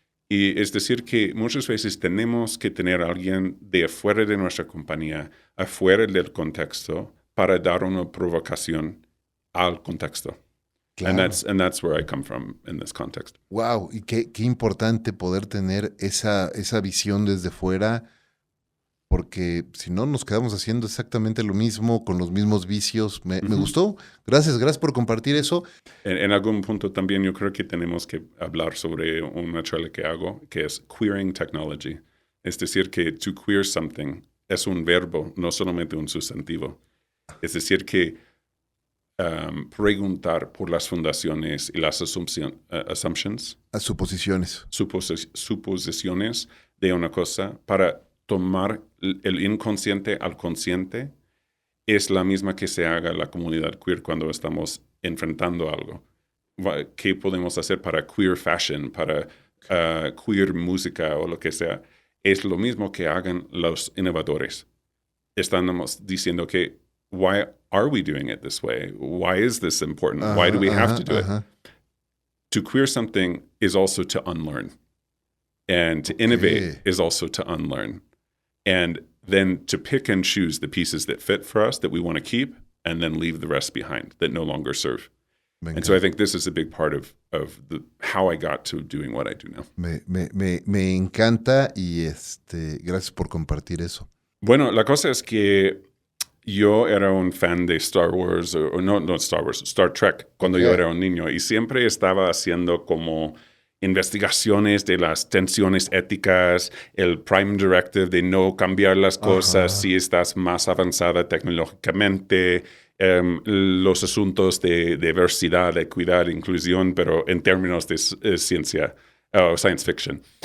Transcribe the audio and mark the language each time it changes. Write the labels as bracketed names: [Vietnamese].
[Spanish] Y es decir, que muchas veces tenemos que tener a alguien de afuera de nuestra compañía, afuera del contexto, para dar una provocación al contexto. Claro. [English] And that's where I come from in this context. [Spanish] Wow, y qué importante poder tener esa visión desde fuera, porque si no nos quedamos haciendo exactamente lo mismo, con los mismos vicios. Me gustó. Gracias por compartir eso. En algún punto también yo creo que tenemos que hablar sobre una charla que hago, que es queering technology. Es decir, que [English] to queer something [Spanish] es un verbo, no solamente un sustantivo. Es decir, que preguntar por las fundaciones y las [English] assumptions, [Spanish] Suposiciones. suposiciones de una cosa para tomar el inconsciente al consciente es la misma que se haga la comunidad queer cuando estamos enfrentando algo. ¿Qué podemos hacer para queer fashion, para queer música o lo que sea? Es lo mismo que hagan los innovadores. Estamos diciendo que, [English] why are we doing it this way? Why is this important? Why do we have to do it? To queer something is also to unlearn. And to innovate is also to unlearn. And then to pick and choose the pieces that fit for us, that we want to keep, and then leave the rest behind that no longer serve. And so I think this is a big part of how I got to doing what I do now. [Spanish] Me encanta y gracias por compartir eso. Bueno, la cosa es que yo era un fan de Star Wars, o no Star Wars, Star Trek, cuando yo era un niño, y siempre estaba haciendo como investigaciones de las tensiones éticas, el Prime Directive de no cambiar las cosas si estás más avanzada tecnológicamente, los asuntos de diversidad, equidad, inclusión, pero en términos de ciencia o science fiction.